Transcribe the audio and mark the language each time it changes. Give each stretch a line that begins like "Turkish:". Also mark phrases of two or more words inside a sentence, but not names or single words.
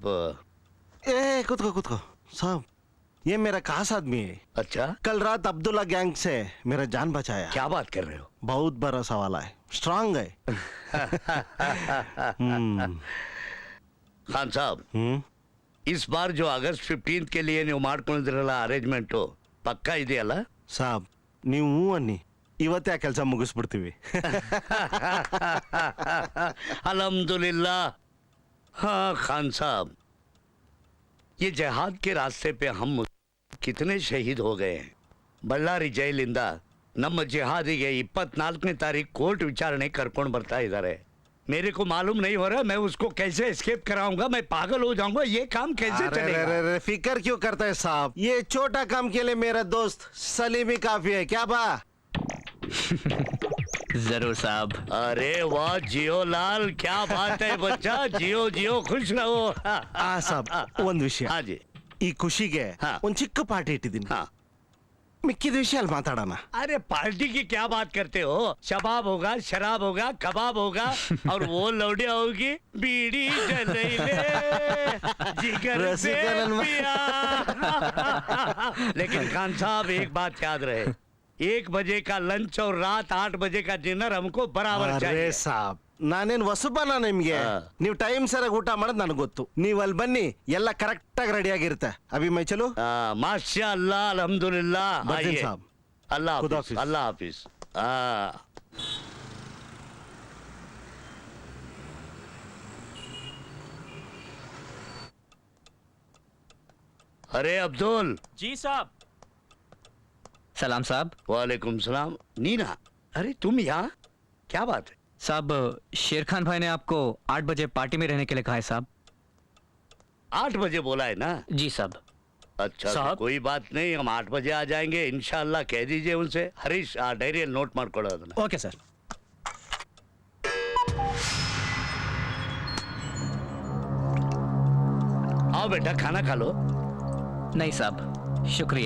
Hindi: ए खुद को साहब, ये मेरा खास आदमी है. अच्छा, कल रात अब्दुल्ला गैंग से मेरा जान बचाया. क्या बात कर रहे हो? बहुत भरोसा वाला है, स्ट्रांग है. खान साहब, इस बार जो अगस्त 15 के लिए
Kannada: ನೀವು ಮಾಡ್ಕೊಂಡಿದ್ರಲ್ಲ ಅರೇಂಜ್ಮೆಂಟ್ ಪಕ್ಕಾ ಇದೆಯಲ್ಲ? ಸಾಬ್, ನೀವು ಅನ್ನಿ, ಇವತ್ತೇ ಆ ಕೆಲಸ ಮುಗಿಸ್ಬಿಡ್ತೀವಿ.
Hindi: अल्हम्दुलिल्लाह. हाँ खान साहब, ये जिहाद के रास्ते पे हम कितने शहीद हो गए हैं.
Kannada: ಬಳ್ಳಾರಿ ಜೈಲಿಂದ ನಮ್ಮ ಜಿಹಾದಿಗೆ 24ನೇ ತಾರೀಕು ಕೋರ್ಟ್ ವಿಚಾರಣೆ ಕರ್ಕೊಂಡು ಬರ್ತಾ ಇದ್ದಾರೆ.
Hindi: मेरे को मालूम नहीं हो रहा, मैं उसको कैसे एस्केप कराऊंगा? मैं पागल हो जाऊंगा. ये काम कैसे चलेगा? अरे फिक्र क्यों करते हैं साहब? ये छोटा काम के लिए मेरा दोस्त सलीम ही काफी है. क्या बा? जरूर साहब. अरे वाह जियो लाल, क्या बात है बच्चा. जियो जियो, खुश रहो.
Kannada: ಸಾಬ್, ಒಂದು ವಿಷಯ.
Hindi: हाँ जी.
Kannada: ಈ ಖುಷಿಗೆ ಹಾ. ಒಂದು ಚಿಕ್ಕ ಪಾರ್ಟಿ ಇಟ್ಟಿದ್ದೀನಿ.
Hindi: हाँ.
Kannada: ಮಿಕ್ಕಿದ ವಿಷಯ ಅಲ್ಲಿ ಮಾತಾಡೋಣ.
Hindi: अरे पार्टी की क्या बात करते हो? शबाब होगा, शराब होगा, कबाब होगा और वो लौड़िया होगी, बीड़ी जलेले, जिगर से पिया. लेकिन खान साहब एक बात याद रहे, 1 बजे का लंच और रात 8 बजे का डिनर हमको बराबर अरे चाहिए. साहब,
Kannada: ನಾನೇನ್ ಹೊಸಬನ ನಿಮ್ಗೆ ನೀವು ಟೈಮ್ ಸರಿಯಾಗಿ ಊಟ ಮಾಡೋದು ನನಗೆ ಗೊತ್ತು. ನೀವು ಅಲ್ಲಿ ಬನ್ನಿ, ಎಲ್ಲ ಕರೆಕ್ಟ್ ಆಗಿ ರೆಡಿ ಆಗಿರುತ್ತೆ.
Hindi: अभी मैं चलूँ.
Arabic: ما شاء الله الحمد لله.
Hindi: बदीन आइए। साहब। अल्लाह खुदा हाफिज, हाफिज। अल्लाह हाफिज। अरे अब्दुल। जी साहब। सलाम साहब।
Arabic: وعليكم السلام.
Hindi: नीना, अरे तुम यहाँ, क्या बात है? साहब, शेर खान भाई ने आपको 8 बजे पार्टी में रहने के लिए कहा है साहब। 8 बजे बोला है ना? जी साहब। अच्छा तो साहब? कोई बात नहीं, हम 8 बजे आ जाएंगे इंशाल्लाह। कह दीजिए उनसे। हरीश डायरी नोट
Kannada: ಮಾಡ್ಕೊಳ್ಳೋ ಅದನ್ನ.
Hindi: ओके सर। आओ बेटा, खाना खा लो। नहीं साहब, शुक्रिया।